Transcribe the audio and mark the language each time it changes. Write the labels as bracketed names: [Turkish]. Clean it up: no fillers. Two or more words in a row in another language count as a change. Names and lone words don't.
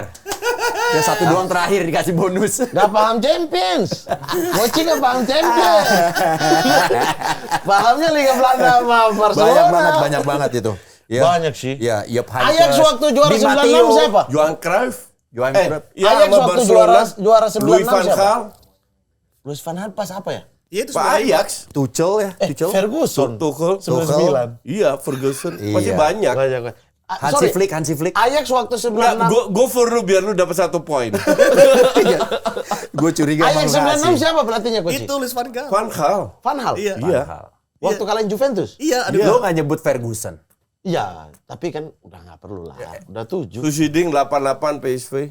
[Indonesian] Ya satu doang terakhir dikasih bonus. Gak paham Champions. Mochi gak paham Champions. Pahamnya Liga Belanda sama Barcelona. Banyak banget itu. Ya. Banyak sih. Ya, Jupp Heynckes. Ajax waktu juara Di 96 Matteo. siapa? Johan Cruyff. Johan Eh, Cruyff. ya, Ajax sama waktu Barcelona. juara 96 Louis van siapa? Gaal. Luis van Gaal pas apa ya? Iya itu Pak sebenarnya. Ajax. Tuchel ya, Tuchel. Ferguson. Tuchel. 99. Iya, Ferguson. Iya. Masih banyak. Banyak. Hansi Flick. Ajax waktu Enggak, 96. [English] go for [Indonesian] lu biar lu dapat 1 poin. Gue curiga Ajax emang 96 rahasia. siapa pelatihnya coach? Itu Luis van Gaal. Van Gaal. Van Gaal. Iya. Iya. Waktu kalian Juventus? Iya, ada Lo nggak nyebut Ferguson. Iya, tapi kan udah nggak perlu lah. Udah 7. Susiding 88 PSV.